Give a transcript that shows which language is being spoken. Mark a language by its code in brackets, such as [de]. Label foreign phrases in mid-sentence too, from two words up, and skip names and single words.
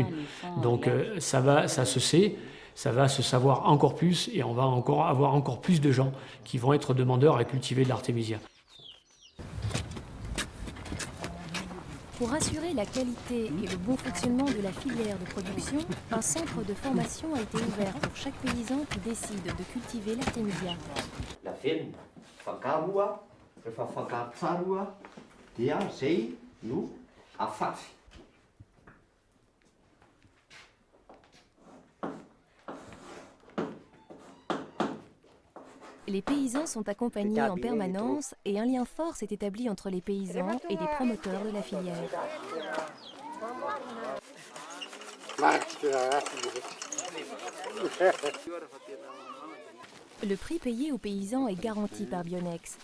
[fr] Donc ça se sait, ça va se savoir encore plus et on va encore avoir encore plus de gens qui vont être demandeurs à cultiver de l'artémisia. Pour assurer la qualité et le bon fonctionnement de la filière de production, un centre de formation a été ouvert pour chaque paysan qui décide de cultiver l'artémisia. [mg] La feno fangaroa, rehefa fangaro tsara dia zay no afafy. [fr] Les paysans sont accompagnés en permanence et un lien fort s'est établi entre les paysans et les promoteurs de la filière. Le prix payé aux paysans est garanti par Bionex.